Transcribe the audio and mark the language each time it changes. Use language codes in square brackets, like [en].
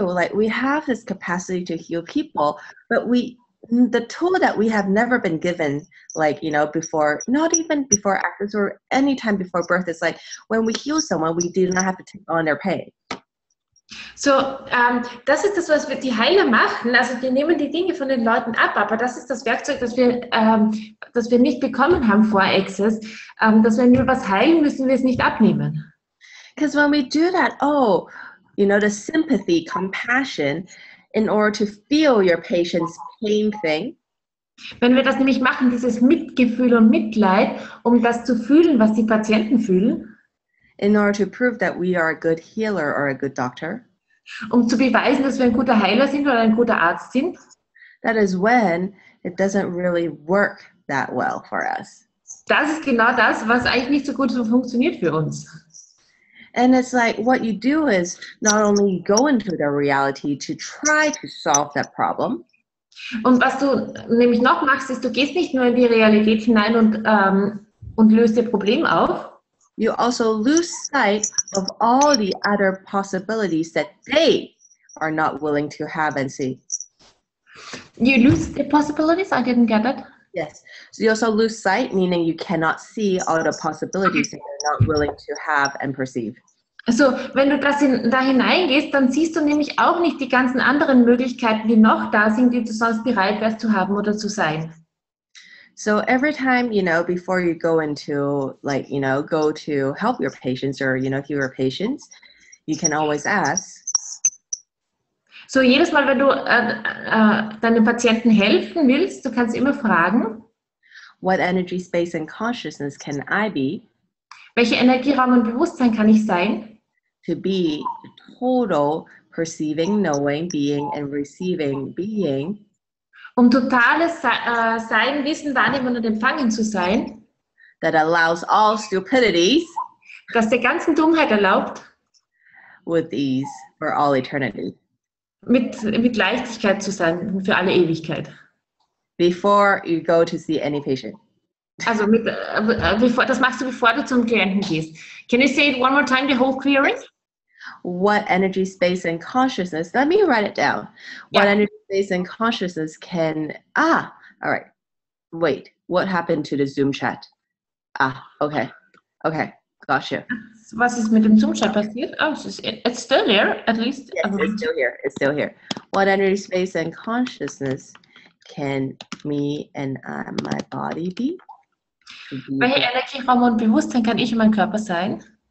[en] Like, we have this capacity to heal people, but the tool that we have never been given, before, not even before access or any time before birth, is like when we heal someone, we do not have to take on their pain. [de] So, das ist das, was die Heiler machen. Also, die nehmen die Dinge von den Leuten ab, aber das ist das Werkzeug, das wir nicht bekommen haben vor Access, dass wenn wir was heilen, müssen wir es nicht abnehmen. [en] Because when we do that, the sympathy, compassion, in order to feel your patient's pain thing. [de] Wenn wir das nämlich machen, dieses Mitgefühl und Mitleid, um das zu fühlen, was die Patienten fühlen. [en] In order to prove that we are a good healer or a good doctor. [de] Um zu beweisen, dass wir ein guter Heiler sind oder ein guter Arzt sind. [en] That is when it doesn't really work that well for us. [de] Das ist genau das, was eigentlich nicht so gut funktioniert für uns. [en] And it's like what you do is not only go into the reality to try to solve that problem. [de] Und was du nämlich noch machst, ist, du gehst nicht nur in die Realität hinein und löst ihr Problem auf. [en] you also lose sight of all the other possibilities that they are not willing to have and see. You lose the possibilities? I didn't get it. Yes. So you also lose sight, meaning you cannot see all the possibilities that you're not willing to have and perceive. [de] Also, wenn du da hineingehst, dann siehst du nämlich auch nicht die ganzen anderen Möglichkeiten, die noch da sind, die du sonst bereit wärst zu haben oder zu sein. [en] So every time, before you go into, go to help your patients or, heal your patients, you can always ask. [de] So jedes Mal, wenn du deinen Patienten helfen willst, du kannst immer fragen, [en] what energy, space, and consciousness can I be? [de] Welche Energie, Raum und Bewusstsein kann ich sein? [en] To be total perceiving, knowing, being, and receiving being. [de] Totales Sein, Wissen, Wahrnehmen und Empfangen zu sein. [en] That allows all stupidities. [de] Das der ganzen Dummheit erlaubt. [en] With ease for all eternity. [de] Mit Leichtigkeit zu sein, für alle Ewigkeit. [en] Before you go to see any patient. [de] Also das machst du, bevor du zum Klienten gehst. [en] Can you say it one more time, the whole clearing? What energy, space, and consciousness, let me write it down. What energy, space, and consciousness can, all right. Wait, what happened to the Zoom chat? Okay, gotcha. [de] Was ist mit dem Zoom-Chat passiert? [en] Oh, it's still there, at least. Yes, it's still here. What energy, space, and consciousness can me and my body be? [de] Welche Energie, Raum und Bewusstsein kann ich und mein Körper sein?